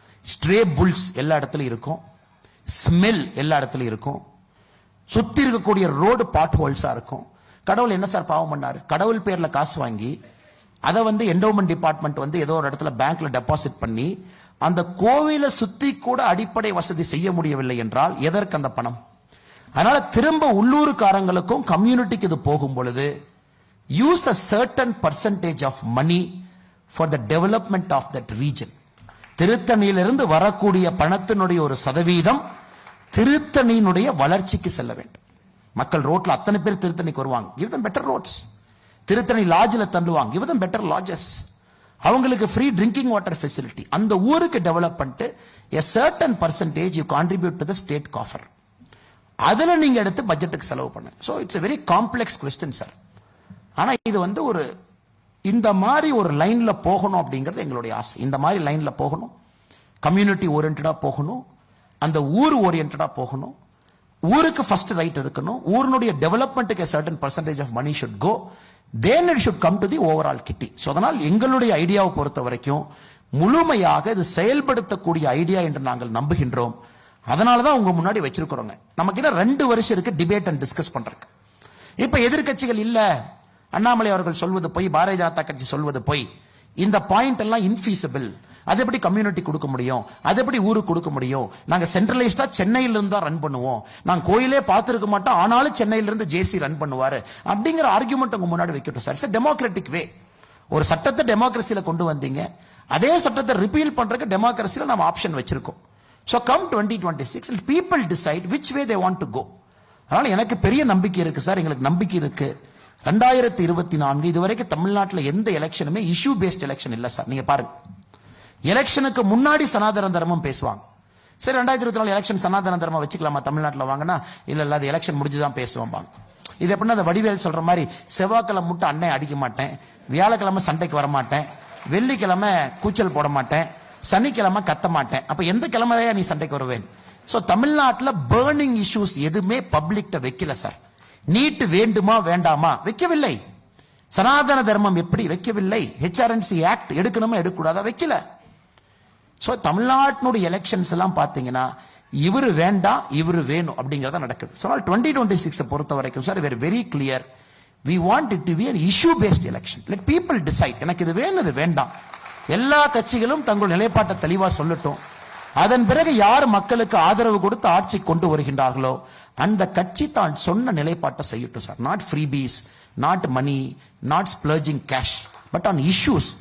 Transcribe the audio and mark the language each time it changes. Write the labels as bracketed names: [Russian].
[Tamil] Stray bulls எல்லா இடத்துலயும் இருக்கும், ஸ்மெல் எல்லா இடத்துலயும் இருக்கும், சுத்தி இருக்கக்கூடிய ரோடு பாட் ஹோல்ஸா இருக்கும். கடவுள் என்ன சார் பாவம் பண்ணாரு? கடவுள் பேர்ல காசு வாங்கி அதை என்டோமெண்ட் டிபார்ட்மெண்ட் ஏதோ ஒரு இடத்துல பேங்க்ல டெபாசிட் பண்ணி அந்த கோவிலை சுத்தி கூட அடிப்படை வசதி செய்ய முடியவில்லை என்றால் எதற்கு அந்த பணம்? அதனால திரும்ப உள்ளூர்காரங்களுக்கும் கம்யூனிட்டிக்கு இது போகும் பொழுது [English] Use a certain percentage of money for the development of that region. [Tamil] திருத்தணியிலிருந்து வரக்கூடிய பணத்தினுடைய ஒரு சதவீதம் திருத்தணியினுடைய வளர்ச்சிக்கு செல்ல வேண்டும். மக்கள் ரோட்ல அத்தனை பேர் திருத்தணிக்கு வருவாங்க, [English] give them better roads. [Tamil] Tiruttani லாட்ஜில் தள்ளுவாங்க, [English] give them better lodges. [Tamil] அவங்களுக்கு ஃப்ரீ ட்ரிங்கிங் வாட்டர் ஃபெசிலிட்டி, அந்த ஊருக்கு டெவலப் பண்ணிட்டு [English] a certain percentage you contribute to the state coffer. [Tamil] அதுல நீங்க எடுத்து பட்ஜெட்டுக்கு செலவு பண்ணுங்க. [English] So it's a very complex question sir. [Tamil] ஆனா இது வந்து ஒரு இந்த மாதிரி ஒரு லைன்ல போகணும் அப்படிங்கிறது எங்களுடைய ஆசை. இந்த மாதிரி லைன்ல போகணும், கம்யூனிட்டி ஓரியன்டா போகணும், அந்த ஊர் ஓரியன்டா போகணும், ஊருக்கு ஃபர்ஸ்ட் ரைட் இருக்கணும், ஊரினுடைய டெவலப்மெண்ட்டுக்கு [English] certain percentage of money should go, then it should come to the overall kitty. [Tamil] So அதனால் எங்களுடைய ஐடியாவை பொறுத்த வரைக்கும் முழுமையாக இது செயல்படுத்தக்கூடிய ஐடியா என்று நாங்கள் நம்புகின்றோம். அதனாலதான் உங்க முன்னாடி வச்சிருக்கிறோங்க. நமக்கு இன்னும் 2 வருஷம் இருக்கு டிபேட் அண்ட் டிஸ்கஸ் பண்றதுக்கு. இப்ப எதிர்கட்சிகள் இல்ல, அண்ணாமலை அவர்கள் சொல்வது போய், பாரதிய ஜனதா கட்சி சொல்வது போய், இந்த பாயிண்ட் எல்லாம் இன்ஃபீசிபிள், அது எப்படி கம்யூனிட்டி கொடுக்க முடியும், அது எப்படி ஊருக்கு கொடுக்க முடியும், நாங்க சென்ட்ரலைஸ்டா சென்னையில இருந்து தான் ரன் பண்ணுவோம், நாங்க கோயிலே பார்த்திருக்க மாட்டோம், ஆனாலும் சென்னையில இருந்து ஜேசி ரன் பண்ணுவாரு அப்படிங்கிற ஆர்குமெண்ட் உங்க முன்னாடி வைக்கட்டும் சார். [English] It's democratic way. [Tamil] ஒரு சட்டத்தை டெமோக்ரஸில கொண்டு வந்தீங்க, அதே சட்டத்தை ரிப்பீல் பண்றதுக்கு டெமோக்ரஸில நம்ம ஆப்ஷன் வச்சிருக்கோம். [English] So come 2026, people decide which way they want to go. [Tamil] அதனால எனக்கு பெரிய நம்பிக்கை இருக்கு சார், எங்களுக்கு நம்பிக்கை இருக்கு. 2024 இதுவரைக்கும் தமிழ்நாட்டில் எந்த எலெக்ஷனுமே இஷ்யூ பேஸ்ட் எலெக்ஷன் இல்ல சார். நீங்க பாருங்க, எலெக்ஷனுக்கு முன்னாடி சனாதன தர்மம் பேசுவாங்க. சரி 2024 எலெக்ஷன் சனாதன தர்மம் வச்சுக்கலாமா தமிழ்நாட்டில் வாங்கினா, இல்ல அது எலெக்ஷன் முடிஞ்சுதான் பேசுவோம். இது எப்படின்னா அந்த வடிவேல் சொல்ற மாதிரி, செவ்வாய்க்கிழமை மட்டும் அண்ணன் அடிக்க மாட்டேன், வியாழக்கிழமை சண்டைக்கு வர மாட்டேன், வெள்ளிக்கிழமை கூச்சல் போட மாட்டேன், சனிக்கிழமை கத்த மாட்டேன், அப்ப எந்த கிழமையா நீ சண்டைக்கு வருவேன்? சோ தமிழ்நாட்டில் பர்னிங் இஷ்யூஸ் எதுவுமே பப்ளிக்ட வைக்கல சார். நீட் வேண்டுமா வேண்டாமா வைக்கவில்லை, சனாதன தர்மம் எப்படி வைக்கவில்லை, ஹெச்ஆர்என்சி ஆக்ட் எடுக்கணுமா எடுக்கக்கூடாதா வைக்கல. சோ தமிழ்நாட்டினுடைய எலெக்ஷன்ஸ் எல்லாம் பாத்தீங்கன்னா இவரு வேண்டாம் இவரு வேணும் அப்படிங்கறத நடக்குது. [English] so 2026 [Tamil] பொறுத்த வரைக்கும் sir [English] We're very clear, we want it to be an issue based election. Let people decide. [Tamil] எனக்கு இது வேணும் இது வேண்டாம். எல்லா கட்சிகளும் தங்கள் நிலைப்பாட்டை தெளிவா சொல்லட்டும். அதன் பிறகு யார் மக்களுக்கு ஆதரவு கொடுத்து ஆட்சி கொண்டு வருகின்றார்களோ அந்த கட்சி தான் சொன்ன நிலைப்பாட்டை செய்யட்டும் sir. [English] Not freebies, not money, not splurging cash, but on issues.